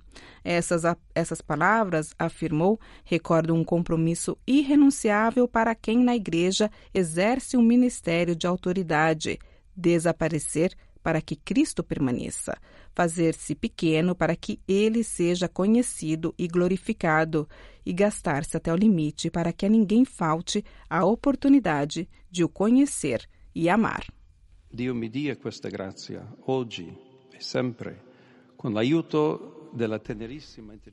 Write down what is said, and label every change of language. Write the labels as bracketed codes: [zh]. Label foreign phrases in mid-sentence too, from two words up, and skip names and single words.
[pt] Essas palavras, afirmou, recordam um compromisso irrenunciável para quem na Igreja exerce um ministério de autoridade: desaparecer para que Cristo permaneça, fazer-se pequeno para que Ele seja conhecido e glorificado, e gastar-se até o limite para que a ninguém falte a oportunidade de o conhecer e amar. [it] Dio mi dia questa grazia, oggi e sempre, con l'aiuto della tenerissima intercessão.